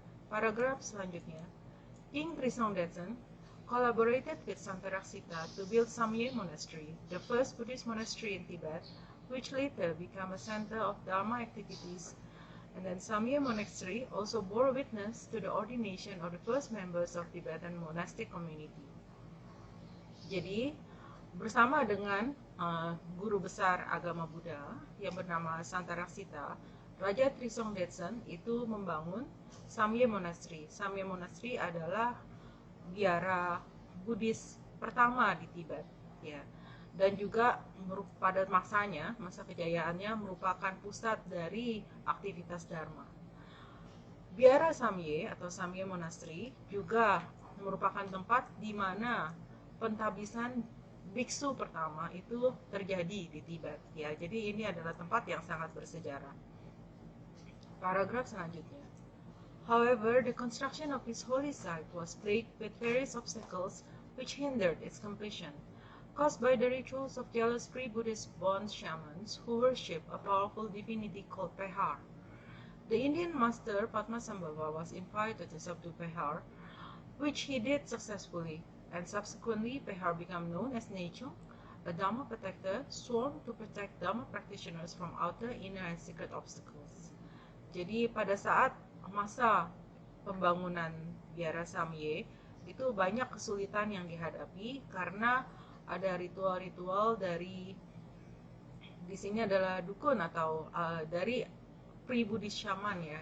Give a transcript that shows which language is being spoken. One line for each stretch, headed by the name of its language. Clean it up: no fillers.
Indonesian: Paragraf selanjutnya,
English: King Trisong Detsen collaborated with Santaraksita to build Samye Monastery, the first Buddhist monastery in Tibet, which later became a center of Dharma activities. And then Samye Monastery also bore witness to the ordination of the first members of Tibetan monastic community.
Indonesian: Jadi, bersama dengan guru besar agama Buddha yang bernama Santaraksita, Raja Trisong Detsen itu membangun Samye Monastery. Samye Monastery adalah biara Buddhis pertama di Tibet, ya. Dan juga pada masanya, masa kejayaannya merupakan pusat dari aktivitas Dharma. Biara Samye atau Samye Monastery juga merupakan tempat di mana pentabisan biksu pertama itu terjadi di Tibet. Ya, jadi ini adalah tempat yang sangat bersejarah. Paragraf selanjutnya.
English: However, the construction of his holy site was plagued with various obstacles which hindered its completion, caused by the rituals of jealous pre-Buddhist Bon shamans who worship a powerful divinity called Pehar. The Indian master Padmasambhava was invited to subdue Pehar, which he did successfully, and subsequently Pehar became known as Nechung, a Dhamma protector sworn to protect Dhamma practitioners from outer, inner, and secret obstacles.
Indonesian: Jadi pada saat masa pembangunan Biara Samye itu banyak kesulitan yang dihadapi karena ada ritual-ritual dari di sini adalah dukun atau dari
English: pre-Buddhist shaman
Indonesian: ya.